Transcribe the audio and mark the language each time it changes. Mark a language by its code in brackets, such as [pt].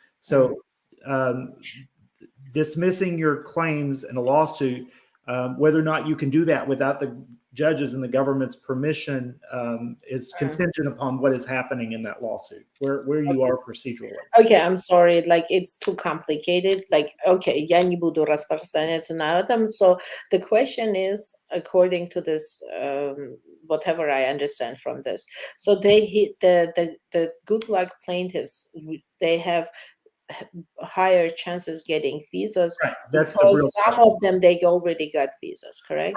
[en] So dismissing your claims in a lawsuit, whether or not you can do that without the judges and the government's permission is contingent upon what is happening in that lawsuit, where you are procedurally. Okay, I'm sorry, like it's too complicated. Like, okay, [ru] я не буду распространяться на этом. [en] So the question is, according to this, whatever I understand from this, so they hit the good luck plaintiffs, they have higher chances getting visas. Right. That's because the real some question. of them they already got visas, correct?